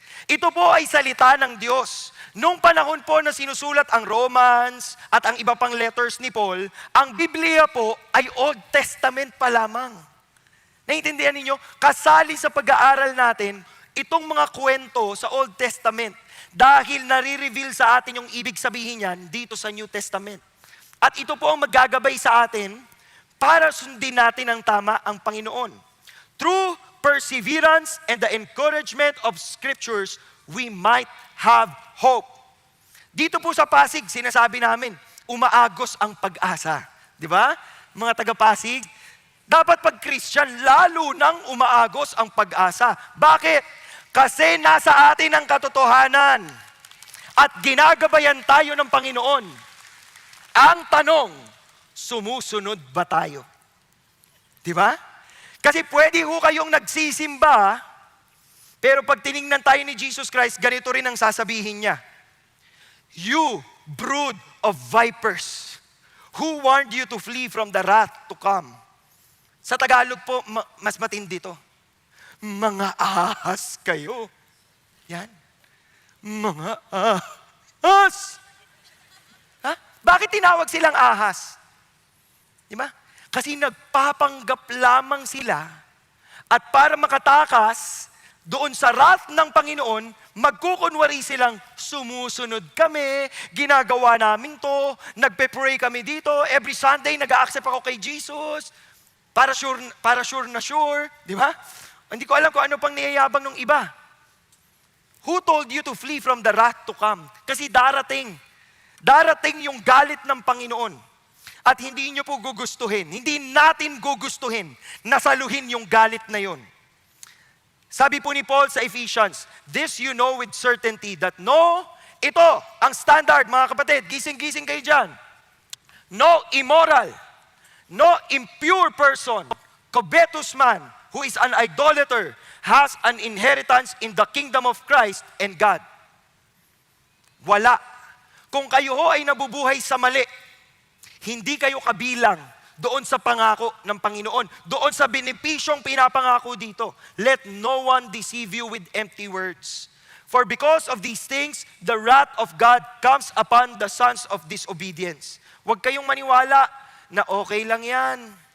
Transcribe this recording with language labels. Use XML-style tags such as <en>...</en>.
<tl>Ito po ay salita ng Diyos. Noong panahon po na sinusulat ang Romans at ang iba pang letters ni Paul, ang Biblia po ay Old Testament pa lamang. Naiintindihan ninyo? Kasali sa pag-aaral natin itong mga kwento sa Old Testament dahil nare-reveal sa atin yung ibig sabihin niyan dito sa New Testament. At ito po ang maggagabay sa atin para sundin natin ang tama ang Panginoon.</tl> <en>Through perseverance and the encouragement of Scriptures, we might have hope.</en> <tl>Dito po sa Pasig, sinasabi namin, umaagos ang pag-asa. Di ba? Mga taga-Pasig, dapat pag Christian, lalo nang umaagos ang pag-asa. Bakit? Kasi nasa atin ang katotohanan at ginagabayan tayo ng Panginoon. Ang tanong, sumusunod ba tayo? Di ba? Kasi pwede ho kayong nagsisimba, pero pag tiningnan tayo ni Jesus Christ, ganito rin ang sasabihin niya.</tl> <en>You brood of vipers, who warned you to flee from the wrath to come?</en> <tl>Sa Tagalog po, mas matindi to. Mga ahas kayo. Yan. Mga ahas! Ha? Bakit tinawag silang ahas? Di ba? Kasi nagpapanggap lamang sila at para makatakas doon sa wrath ng Panginoon, magkukunwari silang sumusunod kami, ginagawa namin to, nagpe-pray kami dito, every Sunday nag-a-accept ako kay Jesus, para sure na sure, di ba? Hindi ko alam kung ano pang niyayabang ng iba.</tl> <en>Who told you to flee from the wrath to come?</en> <tl>Kasi darating yung galit ng Panginoon. At hindi nyo po gugustuhin, hindi natin gugustuhin na saluhin yung galit na yun. Sabi po ni Paul sa Ephesians,</tl> <en>this you know with certainty that</en> <tl>ito, ang standard mga kapatid, gising-gising kayo dyan.</tl> <en>No immoral, no impure person, covetous man, who is an idolater, has an inheritance in the kingdom of Christ and God.</en> <tl>Wala. Kung kayo ho ay nabubuhay sa mali, hindi kayo kabilang doon sa pangako ng Panginoon, doon sa benepisyong pinapangako dito.</tl> <en>Let no one deceive you with empty words. For because of these things, the wrath of God comes upon the sons of disobedience.</en> <tl>Huwag kayong maniwala na okay lang yan.</tl>